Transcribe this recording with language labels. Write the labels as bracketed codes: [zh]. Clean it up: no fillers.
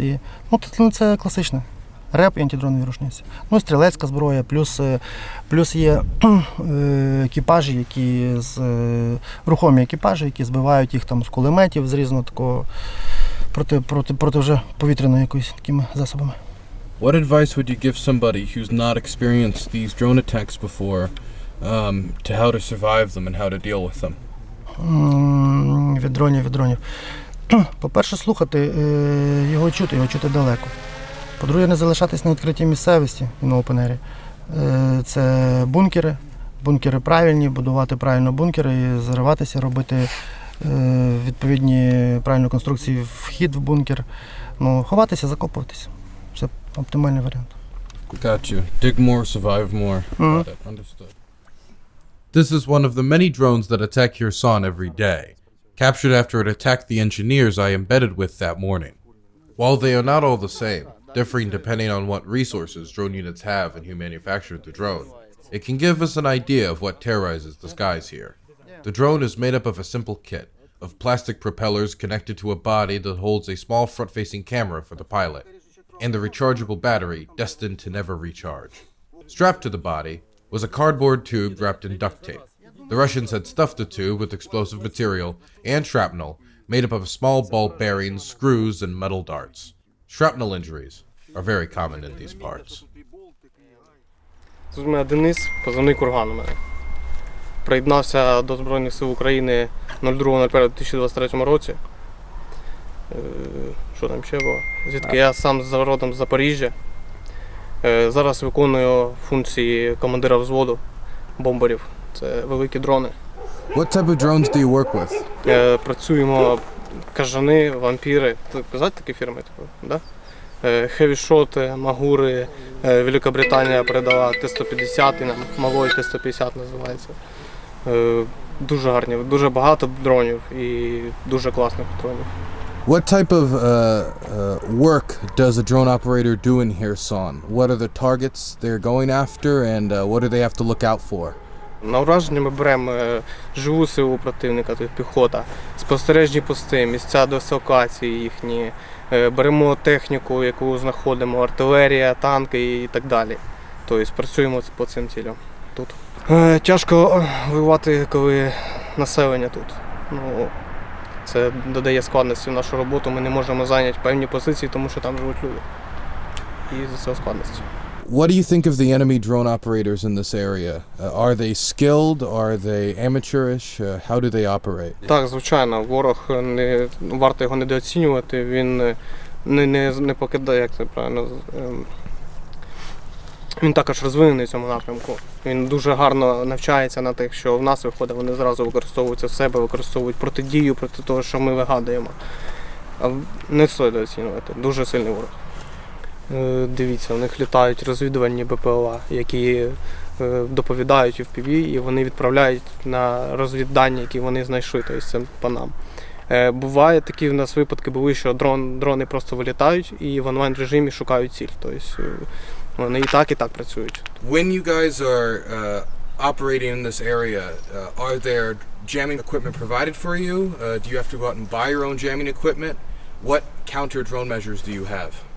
[uk] І, це класичне. Реб і антидронові рушниці. Стрілецька зброя, плюс є екіпажі, рухомі екіпажі, які збивають їх там з кулеметів, з різного такого проти вже повітряної якоїсь такими засобами. [en] What advice would you give somebody who's not experienced these drone attacks before to how to survive them and how to deal with them? [uk] Від дронів. По-перше, слухати, його чути далеко. По-друге, не залишатись на відкритій місцевості і на опенері. Це бункери правильні, будувати правильно бункери, і зариватися, робити відповідні правильні конструкції, вхід в бункер. Ховатися, закопуватися. Це оптимальний варіант. [en] Got you. Dig more, survive more. Got it. Understood. This is one of the many drones that attack Kherson every day, captured after it attacked the engineers I embedded with that morning. While they are not all the same, differing depending on what resources drone units have and who manufactured the drone, it can give us an idea of what terrorizes the skies here. The drone is made up of a simple kit of plastic propellers connected to a body that holds a small front-facing camera for the pilot, and the rechargeable battery destined to never recharge. Strapped to the body was a cardboard tube wrapped in duct tape. The Russians had stuffed the tube with explosive material and shrapnel made up of small ball bearings, screws, and metal darts. Shrapnel injuries are very common in these parts. [uk] Тут у мене Денис, позивний Курган у мене. Приєднався до Збройних сил України 02.01.2023 році. Що там ще було? Звідки я сам родом з Запоріжжя. Зараз виконую функції командира взводу бомберів. Це великі дрони. [en] What type of drones do you work with? [uk] Працюємо кажани, вампіри. Знаєте такі фірми? Да? Хевішоти, Магури, Великобританія передала Т-150, нам малой Т-150 називається. Дуже гарні, дуже багато дронів і дуже класних дронів. [en] What type of work does a drone operator do in Kherson? What are the targets they're going after and what do they have to look out for? [uk] На ураження ми беремо живу силу противника, тобто піхота, спостережні пости, місця дислокації їхні, беремо техніку, яку знаходимо, артилерія, танки і так далі. Тобто працюємо по цим цілям тут. Тяжко воювати, коли населення тут. Це додає складності в нашу роботу, ми не можемо зайняти певні позиції, тому що там живуть люди. І за цього складності. [en] What do you think of the enemy drone operators in this area? Are they skilled? Are they amateurish? How do they operate? [uk] Так, звичайно, ворог, варто його недооцінювати, він не покидає, як це правильно. Він також розвинений в цьому напрямку. Він дуже гарно навчається на тих, що в нас виходить, вони зразу використовуються в себе, використовують протидію проти того, що ми вигадуємо. Не стоїть недооцінювати, дуже сильний ворог. Дивіться, у них літають розвідувальні БПЛА, які доповідають FPV, і вони відправляють на розвіддання, які вони знайшли, тобто це по нам. Буває такі в нас випадки були, що дрони просто вилітають і в онлайн режимі шукають ціль. Тобто вони і так працюють. [en] When you guys are operating in this area, are there jamming equipment provided for you? Do you have to go out and buy your own jamming equipment? What counter-drone measures do you have?